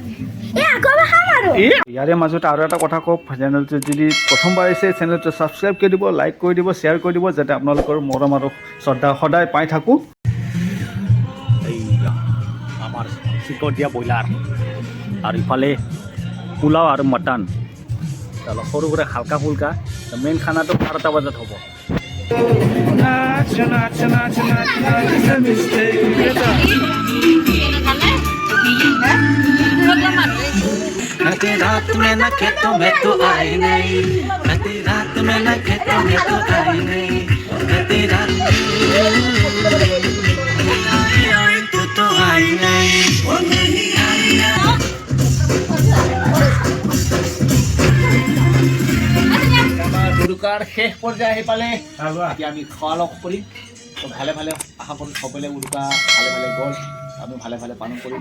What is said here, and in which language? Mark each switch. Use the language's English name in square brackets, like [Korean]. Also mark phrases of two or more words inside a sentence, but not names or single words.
[Assamese] ইয়াৰে মাজতে আৰু এটা কথা কওক, চেনেলটো যদি প্ৰথমবাৰ আহিছে চেনেলটো ছাবস্ক্ৰাইব কৰি দিব, লাইক কৰি দিব, শ্বেয়াৰ কৰি দিব, যাতে আপোনালোকৰ মৰম আৰু শ্ৰদ্ধা সদায় পাই থাকোঁ। এইয়া আমাৰ চিকট দিয়া ব্ৰইলাৰ আৰু ইফালে পোলাও আৰু মটন, অলপ সৰু সুৰা হালকা ফুলকা। মেইন খানাটো 12টা বজাত হ'ব। [Hindi] रात में न खेतों में तो आई नहीं, रात में न खेतों में तो आई नहीं, रात तो आई नहीं। [Assamese] উৰুকাৰ শেষ পৰ্যায় আহি পালে, এতিয়া আমি খোৱা লগ কৰিম। তো ভালে ভালে আশা কৰোঁ সকলোৱে উৰুকা ভালে ভালে গ'ল, আমি ভালে ভালে পালন কৰিলোঁ।